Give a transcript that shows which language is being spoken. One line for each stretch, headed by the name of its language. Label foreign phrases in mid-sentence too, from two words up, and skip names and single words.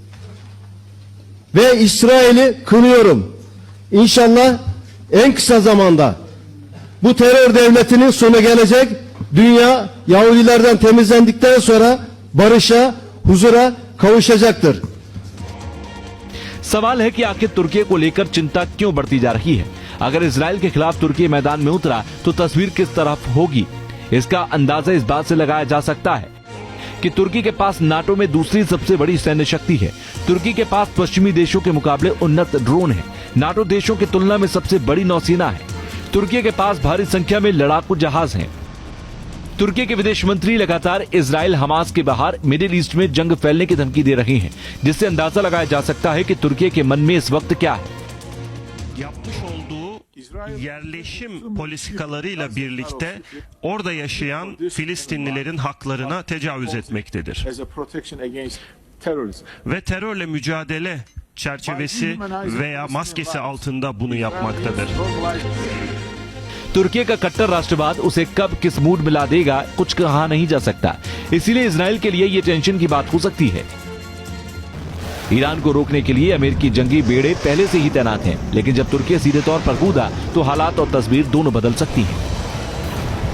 Turkish: Ve İsrail'i kınıyorum. İnşallah en kısa zamanda bu terör devletinin sonu gelecek. Dünya Yahudilerden temizlendikten sonra barışa, huzura kavuşacaktır.
Hindi: सवाल है कि आखिर तुर्की को लेकर चिंता क्यों बढ़ती जा रही है? अगर इजराइल के खिलाफ तुर्की मैदान में उतरा तो तस्वीर किस तरफ होगी? इसका अंदाजा इस बात से लगाया जा सकता है कि तुर्की के पास नाटो में दूसरी सबसे बड़ी सैन्य शक्ति है। तुर्की के पास पश्चिमी देशों के मुकाबले उन्नत ड्रोन है। नाटो देशों की तुलना में सबसे बड़ी नौसेना है। तुर्की के पास भारी संख्या में लड़ाकू जहाज हैं। तुर्की के विदेश मंत्री लगातार इजराइल हमास के बाहर मिडिल ईस्ट में जंग फैलने की धमकी दे रहे हैं, जिससे अंदाजा लगाया जा सकता है कि तुर्की के मन में इस वक्त क्या है।
Turkish: Yapmış olduğu yerleşim politikalarıyla birlikte orada yaşayan Filistinlilerin haklarına tecavüz etmektedir.
English: as a protection against terrorism.
Turkish: Ve terörle mücadele çerçevesi veya maskesi altında bunu yapmaktadır.
Hindi: तुर्की का कट्टर राष्ट्रवाद उसे कब किस मूड में ला देगा कुछ कहा नहीं जा सकता। इसीलिए इजराइल के लिए ये टेंशन की बात हो सकती है। ईरान को रोकने के लिए अमेरिकी जंगी बेड़े पहले से ही तैनात हैं, लेकिन जब तुर्की सीधे तौर पर कूदा तो हालात और तस्वीर दोनों बदल सकती हैं।